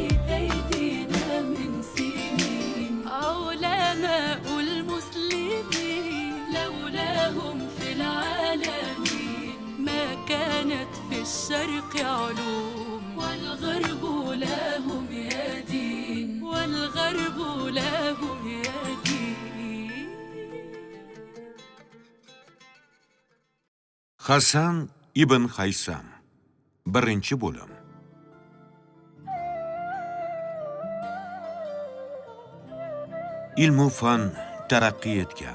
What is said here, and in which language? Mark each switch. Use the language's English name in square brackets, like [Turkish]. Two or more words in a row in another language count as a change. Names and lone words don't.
[Arabic] علماء المسلمين لولاهم في العالمين ما كانت في الشرق علوم والغرب لهم يدين [Uzbek] Hasan ibn Haysam. Birinchi bo'lim. Ilm-u fan taraqqiy etgan.